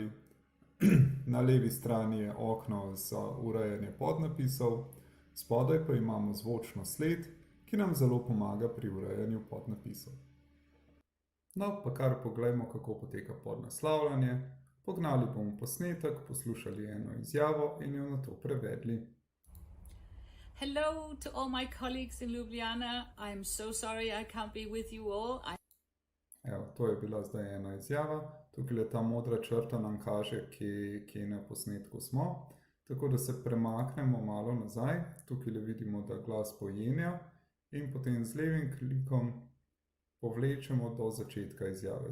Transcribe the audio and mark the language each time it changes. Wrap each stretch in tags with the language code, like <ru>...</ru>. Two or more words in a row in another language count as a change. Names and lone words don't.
<sl>Na levi strani je okno za urejanje podnapisov, spodaj pa imamo zvočno sled, ki nam zelo pomaga pri urejanju podnapisov. No, pa kar poglejmo, kako poteka podnaslavljanje. Pognali bomo posnetek, poslušali eno izjavo in jo nato prevedli.</sl> <en>Hello to all my colleagues in Ljubljana. I'm so sorry I can't be with you all.</en> <sl>Evo, to je bila zdaj ena izjava. Tukaj ta modra črta nam kaže, kje na posnetku smo. Tako da se premaknemo malo nazaj. Tukaj vidimo, da glas pojenja in potem z levim klikom povlečemo do začetka izjave.</sl>